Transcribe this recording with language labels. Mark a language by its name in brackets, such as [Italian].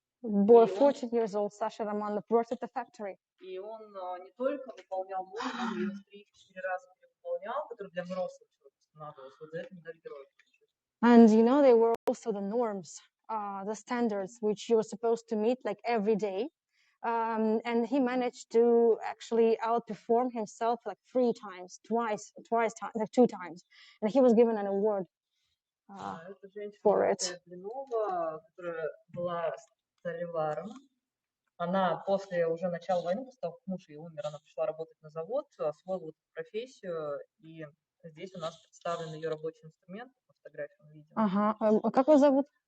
[English] Boy, 14 years old, Sasha Romanov worked at the factory. [Russian] И он не только выполнял нормы, он ее в 3-4 раза выполнял, который для взрослых устанавливался. Вот за это медаль героя. [English] And you know, they were also the norms, the standards which you were supposed to meet like every day. And he managed to actually outperform himself like two times, and he was given an award for it. [Russian] Которая была столеваром. Она после уже начала войны, после того, как муж ее умер, она пришла работать на завод, освоила эту профессию, и здесь у нас представлен ее рабочий инструмент, по фотографиям видим. Ага. Как его зовут?